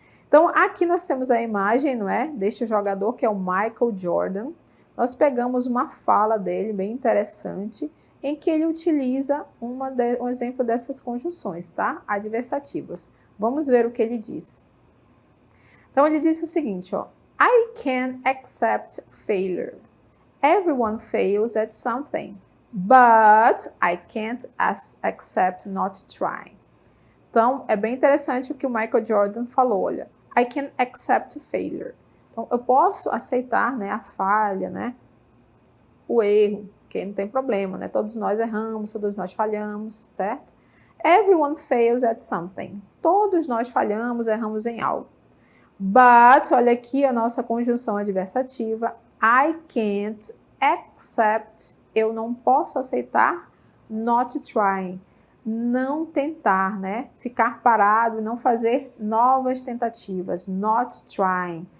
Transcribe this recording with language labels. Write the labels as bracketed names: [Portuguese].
[Portuguese] Então, aqui nós temos a imagem, não é? Deste jogador que é o Michael Jordan. Nós pegamos uma fala dele bem interessante, em que ele utiliza um exemplo dessas conjunções, tá? Adversativas. Vamos ver o que ele diz. Então, ele disse o seguinte, ó. [English] I can accept failure. Everyone fails at something, but I can't accept not trying. [Portuguese] Então, é bem interessante o que o Michael Jordan falou, olha, [English] I can accept failure. [Portuguese] Então, eu posso aceitar, né, a falha, né, o erro, que não tem problema, né? Todos nós erramos, todos nós falhamos, certo? [English] Everyone fails at something. [Portuguese] Todos nós falhamos, erramos em algo. But, olha aqui a nossa conjunção adversativa, [English] I can't accept, [Portuguese] eu não posso aceitar, [English] not trying, [Portuguese] não tentar, né? Ficar parado e não fazer novas tentativas, [English] not trying.